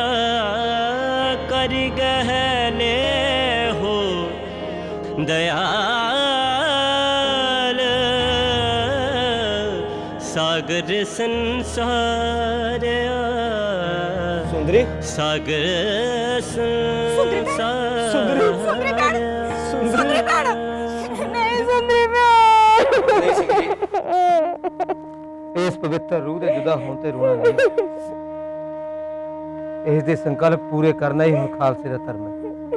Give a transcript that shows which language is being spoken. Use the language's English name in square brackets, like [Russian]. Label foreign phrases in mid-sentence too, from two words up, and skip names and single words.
[Hindi] कर गहले हो दयाल, सागर संसार, सुंदरी, सागर ਸੁੰਦਰੀ संसार। [Punjabi] ਸੁੰਦਰੀ ਭੈਣ, ਸੁੰਦਰੀ ਭੈਣ, ਨਹੀਂ ਸੁੰਦਰੀ ਭੈਣ। ਇਸ ਪਵਿੱਤਰ ਰੂਹ ਦੇ ਜੁਦਾ ਹੋਣ ਤੇ ਰੋਣਾ ਨਹੀਂ, ਇਸ ਦੇ ਸੰਕਲਪ ਪੂਰੇ ਕਰਨਾ ਹੀ ਹੁਣ ਖਾਲਸੇ ਦਾ ਧਰਮ ਹੈ।